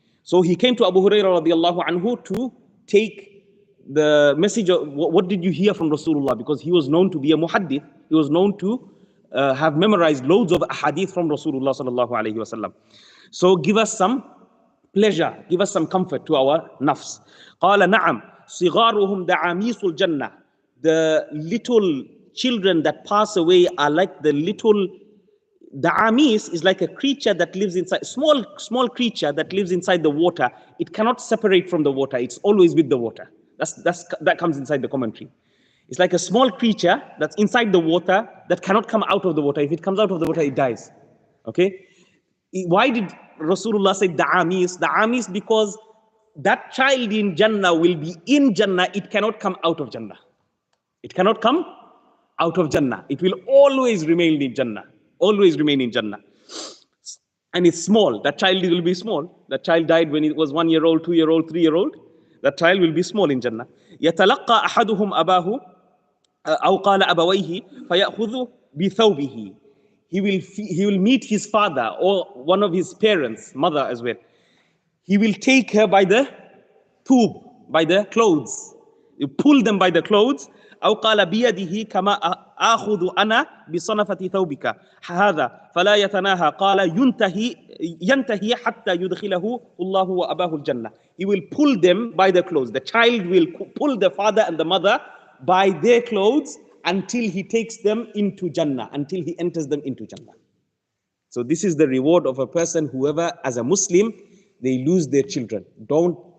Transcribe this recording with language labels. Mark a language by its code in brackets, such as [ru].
[en] So he came to Abu Hurairah [ar] رضي الله عنه [en] to take the message of what did you hear from Rasulullah, because he was known to be a muhaddith. He was known to have memorized loads of hadith from Rasulullah sallallahu alaihi wasallam. So give us some pleasure, give us some comfort to our nafs. [ar] قال نعم صغارهم دعاميس الجنة. [en] The little children that pass away are like the little, da'amis is like a creature that lives inside, small creature that lives inside the water. It cannot separate from the water. It's always with the water. That comes inside the commentary. It's like a small creature that's inside the water that cannot come out of the water. If it comes out of the water, it dies. Okay? Why did Rasulullah say da'amis? Da'amis because that child in Jannah will be in Jannah. It cannot come out of Jannah. It cannot come out of Jannah. It will always remain in Jannah. Always remain in Jannah. And it's small. That child will be small. That child died when it was 1 year old, 2 year old, 3 year old. That child will be small in Jannah. [ar] يتلقى أحدهم أباه أو قال أبويه فيأخذ بثوبه. [en] He will meet his father or one of his parents, mother as well. He will take her by the thawb, by the clothes. You pull them by the clothes. [ar] أو قال بيده كما آخذ أنا بصنفة ثوبك هذا فلا يتناهى قال ينتهي حتى يدخله الله وأباه الجنة. [en] He will pull them by the clothes. The child will pull the father and the mother by their clothes until he takes them into Jannah, until he enters them into Jannah. So this is the reward of a person, whoever, as a Muslim, they lose their children. Don't